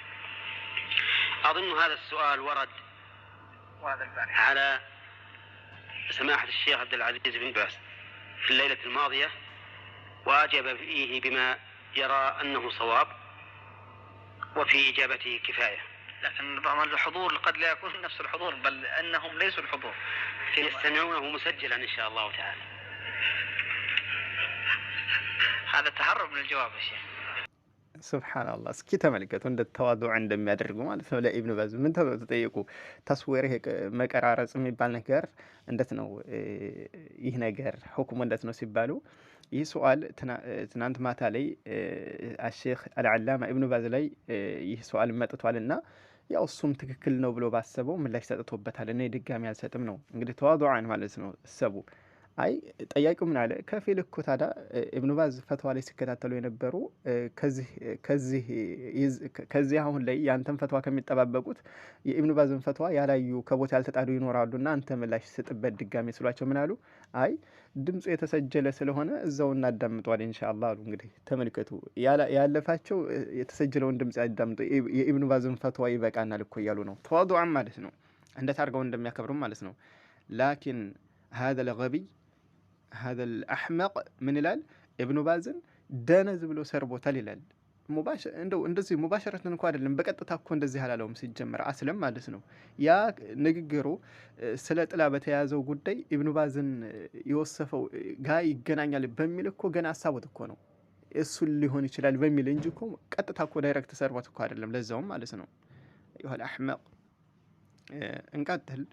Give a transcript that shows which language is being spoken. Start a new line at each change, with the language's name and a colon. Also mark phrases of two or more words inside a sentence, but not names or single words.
Arabic: أظن هذا السؤال ورد على سماحة الشيخ عبد العزيز بن باز في الليلة الماضية، وأجاب فيه بما يرى أنه صواب، وفي إجابته كفاية. لكن الحضور قد لا يكون نفس الحضور، بل أنهم ليسوا الحضور، يستمعونه مسجلا إن شاء الله تعالى. هذا تهرب من الجواب يا شيخ.
Amharic: ሱብሃንአላህ እስኪ ተመልከቱ እንደ ተዋዱዕ እንደሚያደርጉ ማለት ነው። ለኢብኑ ባዝ ምን ተጠየቁ? ተስዊር መቀራረጽ የሚባል ነገር እንዴት ነው ይህ ነገር ሁክሙ እንዴት ነው ሲባሉ ይህ ሱአል ትናንት ማታ ላይ
Arabic: الشيخ العلامة
Amharic: ኢብኑ ባዝ ላይ ይህ ሱአል መጥቷልና ያው እሱም ትክክል ነው ብሎ ባሰበው ምላሽ ሰጥቶበታል። እኔ ድጋሚ አልሰጥም ነው እንግዲህ ተዋዱዓን ማለት ነው ሰቡ አይ ጠያቂው ምን አለ? ከፊል እኮ ታዲያ ኢብኑ ባዝ ፈትዋ ላይ ሲከታተሉ የነበሩ ከዚህ አሁን ላይ ያንተን ፈትዋ ከሚጠባበቁት የኢብኑ ባዝን ፈትዋ ያላዩ ከቦታ ያልተጣዱ ይኖራሉና አንተ ምላሽ ስጥበት ድጋሚ ስሏቸው ምን አሉ? አይ ድምፁ የተሰጀለ ስለሆነ እዛው እናዳምጧል ኢንሻአላህ አሉ። እንግዲህ ተመልከቱ ያለፋቸው የተሰጀለውን ድምጽ ያዳምጡ የኢብኑ ባዝን ፈትዋ ይበቃናል እኮ እያሉ ነው። ተዋዱዓን ማለት ነው እንዴት አድርገው እንደሚያከብሩ ማለት ነው። ላኪን
Arabic: هذا الغبي هذا الأحمق من
Amharic: ይላል ኢብኑ ባዝን ደነዝ ብሎ ሰርቦታል ይላል። እንደዚህ ሙባሸረትን እንኳን አይደለም በቀጥታ እኮ እንደዚህ አላለውም ሲጀመር አስለም ማለት ነው። ያ ንግግሩ ስለ ጥላ በተያዘው ጉዳይ ኢብኑ ባዝን የወሰፈው ጋር ይገናኛል በሚል እኮ ገና ሀሳቡት እኮ ነው እሱ ሊሆን ይችላል በሚል እንጂ እኮ ቀጥታ እኮ ዳይሬክት ሰርቦት እኮ አይደለም ለዛውም ማለት ነው። ይኸው አህመቅ እንቀጥል።